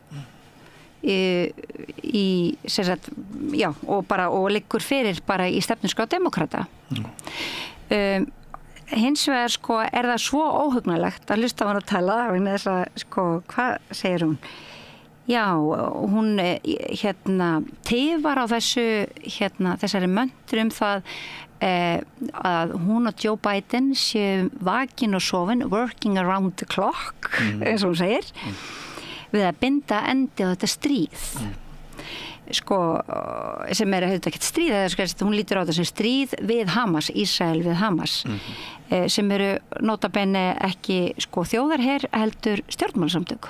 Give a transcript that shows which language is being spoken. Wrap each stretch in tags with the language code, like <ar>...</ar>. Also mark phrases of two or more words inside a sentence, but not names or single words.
<is>í sem sagt, já, og liggur fyrir bara í stefnuskrá demókrata hins vegar sko það svo óhugnalegt að hlusta á hann að tala vegna þess að sko, hvað segir hún? Já, hún tifar á þessari möntru það að hún og Joe Biden séu vakin og sofin,</is> <en>working around the clock,</en> <is>eins og hún segir, við að binda endi á þetta stríð. Sko, sem auðvitað ekkert stríð, hún lítur á þetta sem stríð við Hamas, Ísrael við Hamas, sem eru notabene ekki sko þjóðarher heldur stjórnmálasamtök.</is>